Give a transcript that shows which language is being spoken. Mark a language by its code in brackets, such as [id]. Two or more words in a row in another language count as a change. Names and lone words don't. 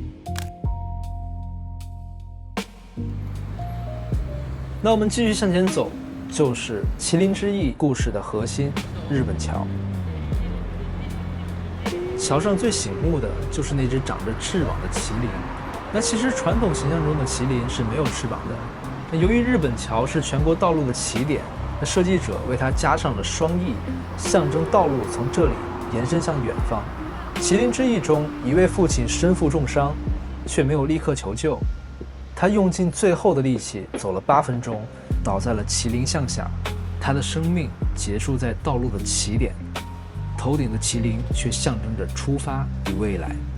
[zh] 那我們繼續向前走，就是麒麟之役故事的核心——日本橋。橋上最醒目的就是那只長着翅膀的麒麟。那其實傳統形象中的麒麟是沒有翅膀的。那由于日本橋是全國道路的起點，那設計者為它加上了雙翼，象徵道路從這裡延伸向遠方。麒麟之役中，一位父親身負重傷，卻沒有立刻求救，他用盡最後的力氣走了8分鐘，倒在了麒麟像下，他的生命結束在道路的起點，頭頂的麒麟卻象徵着出發與未來。